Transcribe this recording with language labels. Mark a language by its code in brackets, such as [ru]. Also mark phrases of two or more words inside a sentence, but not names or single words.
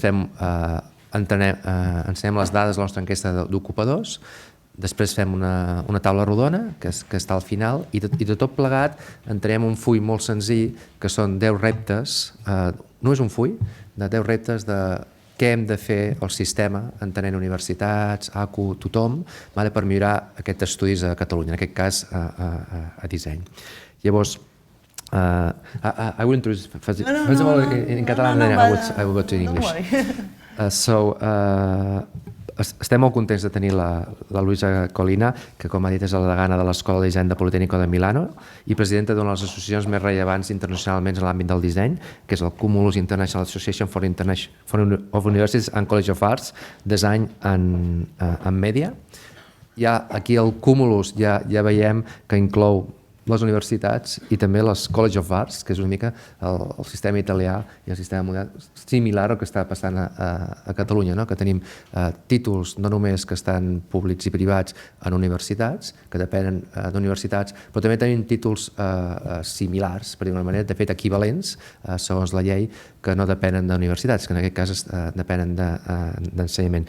[ca] ensenyem les dades de la nostra enquesta d'ocupadors, després fem una taula rodona que està al final i de tot plegat entrem un full molt senzill que són 10 reptes, no és un full, de 10 reptes de què hem de fer el sistema, entenent universitats, ACU, tothom, per millorar aquests estudis a Catalunya, en aquest cas a disseny. [en] Llavors, I will introduce, first of all, in Catalan, and I will go to English. [ca] Estem molt contents de tenir la Luisa Collina, que com ha dit és la degana de l'Escola de Disseny de Politécnico de Milano i presidenta d'una de les associacions més rellevants internacionalment en l'àmbit del disseny, que és el Cumulus International Association for Universities and College of Arts, Design and Media. Aquí el Cumulus ja veiem que inclou les universitats i també les College of Arts, que és una mica el sistema italià i el sistema modern similar al que està passant a Catalunya, que tenim títols no només que estan públics i privats en universitats, que depenen d'universitats, però també tenim títols similars, per dir d'una manera, de fet equivalents, segons la llei, que no depenen d'universitats, que en aquest cas depenen d'ensenyament.